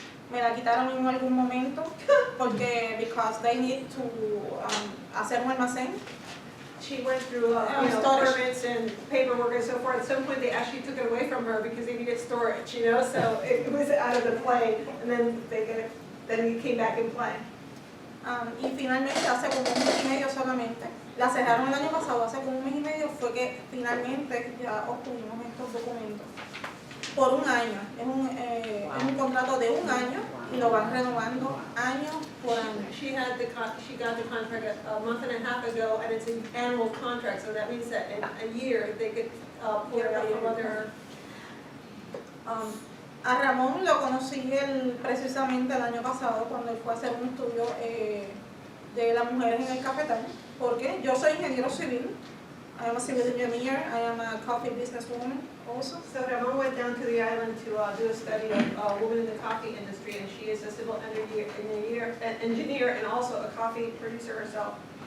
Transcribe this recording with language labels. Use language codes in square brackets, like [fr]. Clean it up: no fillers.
[es] Me la quitaron en algún momento porque [en] because they need to [es] hacer un almacén. [en] she went through, storage. permits and paperwork and so forth. At some point, they actually took it away from her because they needed storage, you know, so it was out of the play. And then then it came back in play. [es] Y finalmente hace como un mes y medio solamente, la cerraron el año pasado, hace como un mes y medio fue que finalmente ya obtuvimos estos documentos. Por 1 año, es un contrato de 1 año y lo van renovando año por año. [en] She got the contract a month and a half ago, and it's an annual contract, so that means that in a year, they could pull it out from other. [es] A Ramón lo conocí precisamente el año pasado cuando él fue a hacer un estudio de las mujeres en el cafetal, porque yo soy ingeniero civil. [en] I am a civil engineer. I am a coffee businesswoman also. So Ramon went down to the island to do a study of women in the coffee industry, and she is a civil engineer and also a coffee producer herself.